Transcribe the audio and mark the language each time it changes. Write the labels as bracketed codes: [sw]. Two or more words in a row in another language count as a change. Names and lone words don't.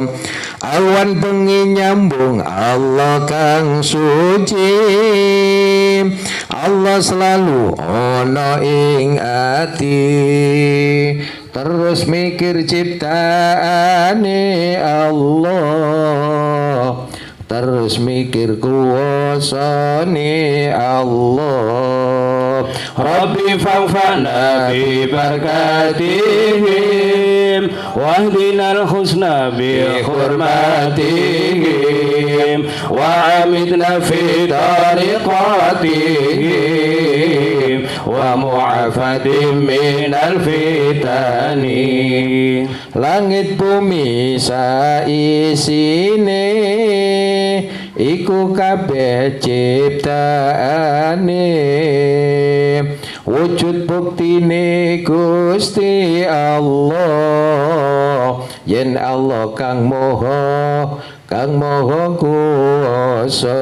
[jv] Awan bengi nyambung Allah kang suci, Allah selalu ono ing ati, terus mikir ciptaane Allah, terus mikir kuwasane Allah. [ar] رب فانفعنا ببركاتهم واهدنا الحسنى بحرمتهم وأمتنا في طريقتهم ومعافاة من الفتن. [jv] Langit bumi saisine iku kabeh ciptaane, wujud buktine Gusti Allah, yen Allah kang moho kuwasa.